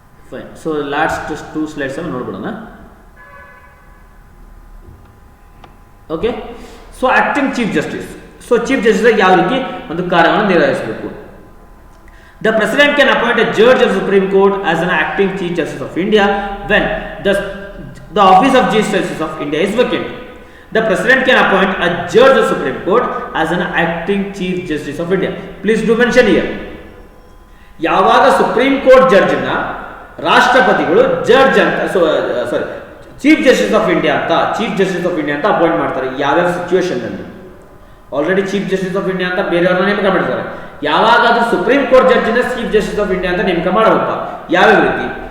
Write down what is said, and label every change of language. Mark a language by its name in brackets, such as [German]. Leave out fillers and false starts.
[English] ಫೈನ್. So last 2 slides [Kannada] ನೋಡ್ಬಿಡೋಣ. [English] Okay. So acting chief justice. [Kannada] So chief justice ಯಾವ ರೀತಿ ಒಂದು ಕಾರ್ಯವನ್ನು ನಿರ್ವಹಿಸಬೇಕು. [English] The President can appoint a judge of Supreme Court as an acting Chief Justice of India when the office of Chief Justice of India is vacant. The President can appoint a judge of Supreme Court as an acting Chief Justice of India. Please do mention here. [Kannada] ಯಾವಾಗ supreme court ಜಡ್ಜ್ನ ರಾಷ್ಟ್ರಪತಿಗಳು judge ಅಂತ ಸಾರಿ chief justice of India ಅಂತ appoint ಮಾಡ್ತಾರೆ. ಯಾವ್ಯಾವ situation ಅಲ್ಲಿ already chief justice of India ಅಂತ ಬೇರೆಯವ್ರನ್ನ ನೇಮಕ ಮಾಡಿದ್ದಾರೆ. ಯಾವಾಗಾದ್ರೂ supreme court ಜಡ್ಜಿನ chief justice of India ಅಂತ ನೇಮಕ ಮಾಡಬೇಕ. ಯಾವ್ಯಾವ ರೀತಿ?